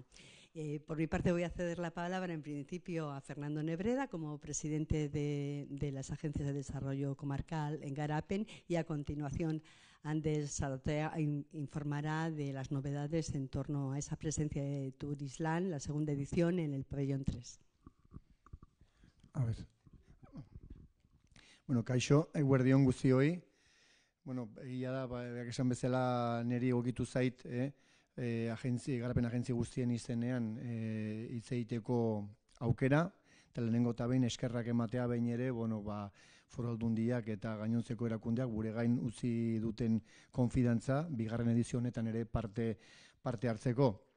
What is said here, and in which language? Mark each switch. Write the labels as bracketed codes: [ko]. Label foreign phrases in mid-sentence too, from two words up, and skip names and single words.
[es] Por mi parte voy a ceder la palabra en principio a Fernando Nebreda como presidente de las agencias de desarrollo comarcal en Garapen, y a continuación Anders Saratea informará de las novedades en torno a esa presencia de Turisland, la segunda edición en el pabellón 3. A ver. [eu] Bueno, kaixo, eguerdion guztioi. Bueno, egia da, berak esan bezala niri egokitu zait, garapen agentzi guztien izenean hitz egiteko aukera, eta lehenengo eta behin eskerrak ematea behin ere, bueno, Foru Aldundiak eta gainontzeko erakundeak gure gain utzi duten konfidantza, bigarren edizio honetan ere parte hartzeko.